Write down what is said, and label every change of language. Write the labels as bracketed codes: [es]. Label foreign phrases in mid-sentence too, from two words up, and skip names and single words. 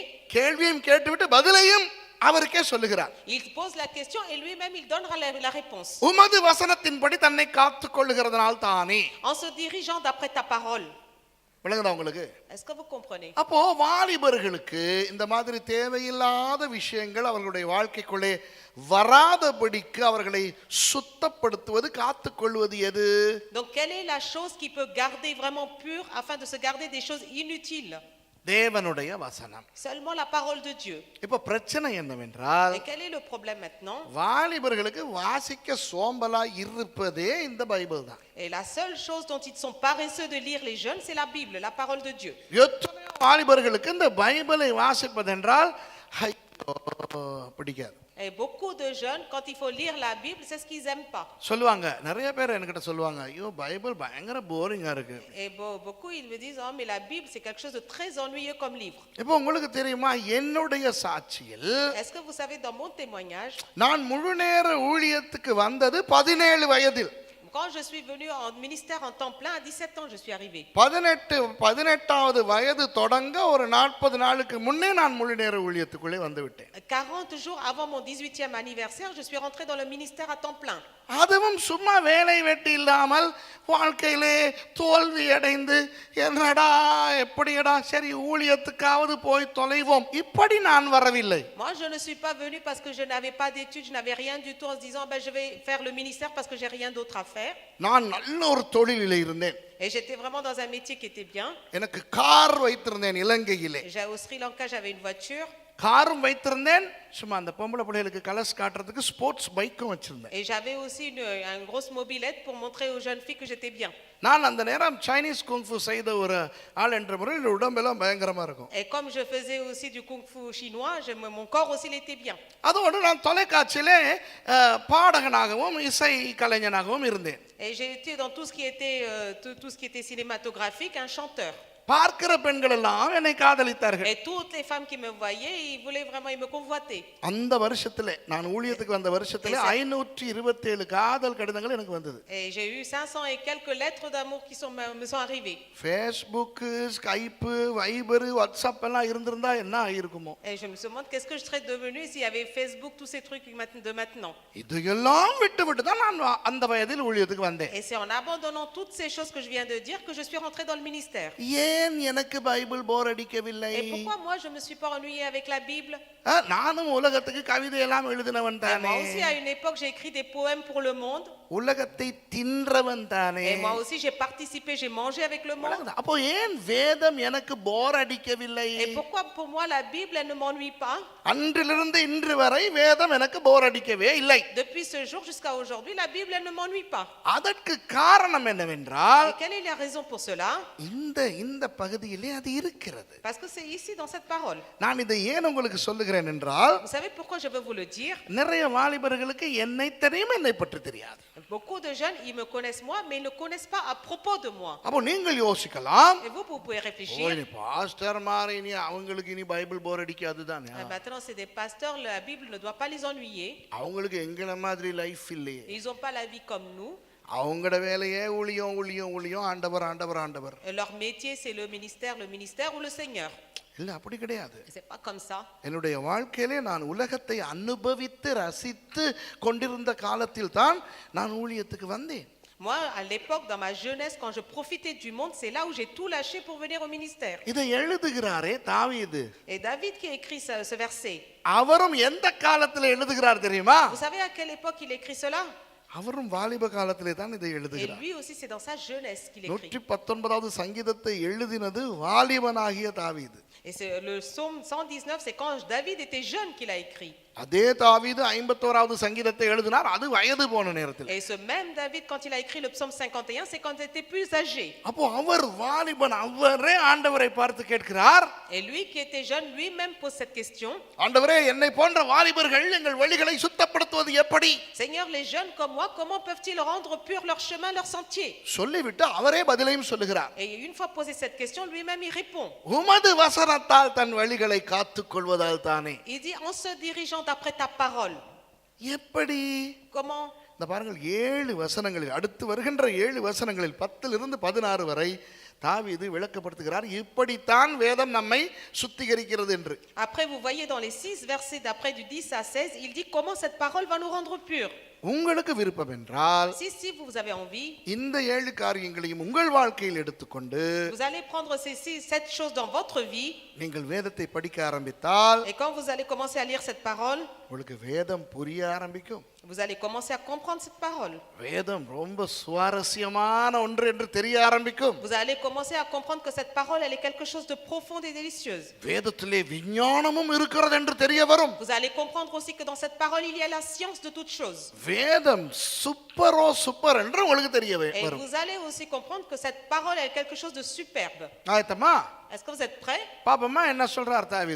[ta] கேள்வியும் கேட்டுவிட்டு பதிலையும் அவருக்கே சொல்லுகிறார். [fr] Il pose la question et lui-même il donnera la réponse. [ta] உமது வசனத்தின்படி தன்னை காத்துக் கொள்ளுகிறதனால் தானே. [fr] En se dirigeant d'après ta parole. [ta] விளங்குதா உங்களுக்கு? [fr] Est-ce que vous comprenez? [ta] அப்போ வாலிபர்களுக்கு இந்த மாதிரி தேவையில்லாத விஷயங்கள் அவர்களுடைய வாழ்க்கைக்குள்ளே வராதபடிக்கு அவர்களை சுத்தப்படுத்துவது காத்துக்கொள்வது எது? [fr] Donc quelle est la chose qui peut garder vraiment pure afin de se garder des choses inutiles? [ta] தேவனுடைய வசனம். [fr] Seulement la parole de Dieu. [ta] இப்போ பிரச்சனை என்னவென்றால் [fr] Et quel est le problème maintenant? [ta] வாலிபர்களுக்கு வாசிக்க சோம்பலா இருப்பதே இந்த பைபிள் தான். [fr] Et la seule chose dont ils sont paresseux de lire les jeunes, c'est la Bible, la parole de Dieu. [ta] எத்தனையோ வாலிபர்களுக்கு இந்த பைபிளை வாசிப்பதென்றால் பிடிக்காது. [fr] Et beaucoup de jeunes, quand il faut lire la Bible, c'est ce qu'ils n'aiment pas. [ta] சொல்லுவாங்க, நிறைய பேர் என்கிட்ட சொல்லுவாங்க, ஐயோ பைபிள் பயங்கர போரிங்கா இருக்கு. [fr] Et beaucoup ils me disent, oh mais la Bible c'est quelque chose de très ennuyeux comme livre. [ta] இப்போ உங்களுக்கு தெரியுமா, என்னுடைய சாட்சியில் [fr] Est-ce que vous savez dans mon témoignage, [ta] நான் முழு நேர ஊழியத்துக்கு வந்தது 17 வயதில். [fr] quand je suis venu en ministère en temps plein, à 17 ans, je suis arrivé. [ta] 18வது வயது தொடங்க ஒரு 40 நாளுக்கு முன்னே நான் முழு நேர ஊழியத்துக்குள்ளே வந்து விட்டேன். [fr] 40 jours avant mon 18e anniversaire, je suis rentré dans le ministère à temps plein. [ta] அதுவும் சும்மா வேலை வெட்டி இல்லாமல் வாழ்க்கையிலே தோல்வி அடைந்து என்னடா எப்படிடா சரி ஊழியத்துக்காவது போய் தொலைவோம் இப்படி நான் வரவில்லை. [fr] Moi je ne suis pas venu parce que je n'avais pas d'études, je n'avais rien du tout en se disant ben je vais faire le ministère parce que j'ai rien d'autre à faire. [ta] நான் நல்ல ஒரு தொழிலிலே இருந்தேன். [fr] Et j'étais vraiment dans un métier qui était bien. [ta] எனக்கு கார் வைத்திருந்தேன் இலங்கையிலே. [fr] Au Sri Lanka, j'avais une voiture. [ta] காரும் வைத்திருந்தேன், சும்மா அந்த பொம்பளை பிள்ளைகளுக்கு கலர்ஸ் காட்டுறதுக்கு [en] sports bike [ta] வச்சிருந்தேன். [fr] Et j'avais aussi une grosse mobilette pour montrer aux jeunes filles que j'étais bien. [ta] நான் அந்த நேரம் [en] Chinese kung fu [ta] செய்த ஒரு ஆள் என்ற முறையில் உடம்பெல்லாம் பயங்கரமா இருக்கும். [fr] Et comme je faisais aussi du kung fu chinois, mon corps aussi il était bien. [ta] அதோடு நான் தொலைக்காட்சியிலே பாடகனாகவும் இசை கலைஞனாகவும் இருந்தேன். [fr] Et j'ai été dans tout ce qui était cinématographique, un chanteur. [ta] பார்க்கிற பெண்கள் எல்லாம் என்னை காதலித்தார்கள். [fr] Et toutes les femmes qui me voyaient, ils voulaient vraiment, ils me convoitaient. [ta] அந்த வருஷத்திலே நான் ஊழியத்துக்கு வந்த வருஷத்திலே 527 காதல் கடிதங்கள் எனக்கு வந்தது. [fr] Et j'ai eu 500 et quelques lettres d'amour qui me sont arrivées. [ta] Facebook, Skype, Viber, WhatsApp எல்லாம் இருந்திருந்தா என்ன ஆயிருக்குமோ? [fr] Et je me demande qu'est-ce que je serais devenu s'il y avait Facebook, tous ces trucs de maintenant. [ta] இதெல்லாம் விட்டு தான் நான் அந்த வயதில் ஊழியத்துக்கு வந்தேன். [fr] Et c'est en abandonnant toutes ces choses que je viens de dire que je suis rentré dans le ministère. [ta] ஏன் எனக்கு பைபிள் போர் அடிக்கவில்லை? [fr] Et pourquoi moi je me suis pas ennuyé avec la Bible? [ta] நானும் உலகத்துக்கு கவிதை எல்லாம் எழுதினவன் தானே. [fr] Moi aussi à une époque j'ai écrit des poèmes pour le monde. [ta] உலகத்தை தின்றவன் தானே. [fr] Et moi aussi j'ai participé, j'ai mangé avec le monde. [ta] அப்போ ஏன் வேதம் எனக்கு போர் அடிக்கவில்லை? [fr] Et pourquoi pour moi la Bible elle ne m'ennuie pas? [ta] அன்றிலிருந்து இன்று வரை வேதம் எனக்கு போர் அடிக்கவே இல்லை. [fr] Depuis ce jour jusqu'à aujourd'hui la Bible elle ne m'ennuie pas. [ta] அதற்கு காரணம் என்னவென்றால், [fr] Et quelle est la raison pour cela? [ta] இந்த பகுதியிலே அது இருக்கிறது. [fr] Parce que c'est ici dans cette parole. [ta] நான் இதை ஏன் உங்களுக்கு சொல்லுகிறேன் என்றால், [fr] Vous savez pourquoi je veux vous le dire? [ta] நிறைய வாலிபர்களுக்கு என்னை தெரியும், என்னை பற்றி தெரியாது. [fr] Beaucoup de jeunes, ils me connaissent moi, mais ils ne connaissent pas à propos de moi. [ta] அப்போ நீங்கள் யோசிக்கலாம், [fr] Et vous pouvez réfléchir. [ta] பாஸ்டர் மாரி இனி அவங்களுக்கு இனி பைபிள் போர் அடிக்காது தானே? [fr] Maintenant, c'est des pasteurs, la Bible ne doit pas les ennuyer. [ta] அவங்களுக்கு எங்கள மாதிரி லைஃப் இல்லையே. [fr] Ils n'ont pas la vie comme nous. [ta] அவங்களோட வேலையே ஊழியம் ஆண்டவர். [fr] Et leur métier, c'est le ministère ou le Seigneur. [ta] இல்ல அப்படி கிடையாது. [fr] C'est pas comme ça. [ta] என்னுடைய வாழ்க்கையிலே நான் உலகத்தை அனுபவித்து ரசித்து கொண்டிருந்த காலத்தில் தான் நான் ஊழியத்துக்கு வந்தேன். [fr] Moi, à l'époque, dans ma jeunesse, quand je profitais du monde, c'est là où j'ai tout lâché pour venir au ministère. [ta] இதை எழுதுகிறாரே தாவீது. [fr] Et David qui a écrit ce verset. [ta] அவரும் எந்த காலத்துல எழுதுகிறார் தெரியுமா? [fr] Vous savez à quelle époque il écrit cela? [ta] அவரும் வாலிப காலத்திலே தான் இதை [fr] Et [ta] எழுதுகிறார். [fr] lui aussi, c'est dans sa jeunesse qu'il écrit. [ta] 119வது சங்கீதத்தை எழுதினது வாலிபனாகிய தாவீது. [fr] Et c'est le psaume 119, c'est quand David était jeune qu'il a écrit. [ta] அதே தாவீது 51வது சங்கீதத்தை எழுதினார், அது வயது போன நேரத்தில். [fr] Et ce même David, quand il a écrit le psaume 51, c'est quand il était plus âgé. [ta] அப்போ அவர் வாலிபன், அவரே ஆண்டவரை பார்த்து கேட்கிறார். [fr] Et lui qui était jeune, lui-même pose cette question. [ta] ஆண்டவரே, என்னை போன்ற வாலிபர்கள் எங்கள் வழிகளை சுத்தப்படுத்துவது எப்படி? [fr] Seigneur, les jeunes comme moi, comment peuvent-ils rendre pur leur chemin, leur sentier? [ta] சொல்லிவிட்டு அவரே பதிலையும் சொல்லுகிறார். [fr] Et une fois posé cette question, lui-même il répond. [ta] உமது வசனத்தால் தன் வழிகளை காத்துக் கொள்வதால் தானே. [fr] Il dit en se dirigeant d'après ta parole. [ta] எப்படி? [fr] Comment? [ta] இந்த பாருங்கள், 7 வசனங்களில், அடுத்து வருகின்ற 7 வசனங்களில் 10லிருந்து 16 வரை தாவீது விளக்கப்படுத்துகிறார், இப்படித்தான் வேதம் நம்மை சுத்திகரிக்கிறது என்று. [fr] Après, vous voyez dans les 6 versets d'après du 10 à 16, il dit comment cette parole va nous rendre purs. [ta] உங்களுக்கு விருப்பம் என்றால் [fr] Si vous avez envie, [ta] இந்த 7 காரியங்களையும் உங்கள் வாழ்க்கையில் எடுத்துக்கொண்டு [fr] vous allez prendre ces 7 choses dans votre vie. [ta] நீங்கள் வேதத்தை படிக்க ஆரம்பித்தால், [fr] Et quand vous allez commencer à lire cette parole, [ta] உங்களுக்கு வேதம் புரிய ஆரம்பிக்கும். [fr] vous allez commencer à comprendre cette parole. [ta] வேதம் ரொம்ப சுவாரஸ்யமான ஒன்று என்று தெரிய ஆரம்பிக்கும். [fr] Vous allez commencer à comprendre que cette parole, elle est quelque chose de profond et délicieuse. [ta] வேதத்திலே விஞ்ஞானமும் இருக்கிறது என்று தெரிய வரும். [fr] Vous allez comprendre aussi que dans cette parole, il y a la science de toutes choses. [ta] வேதம் சூப்பர் என்று உங்களுக்கு தெரிய [fr] Et [ta] வரும். [fr] vous allez aussi comprendre que cette parole, elle est quelque chose de superbe. [ta] ஆயத்தமா? [fr] Est-ce que vous êtes prêts? [ta] பாப்பமா என்ன சொல்றார் தாவீது?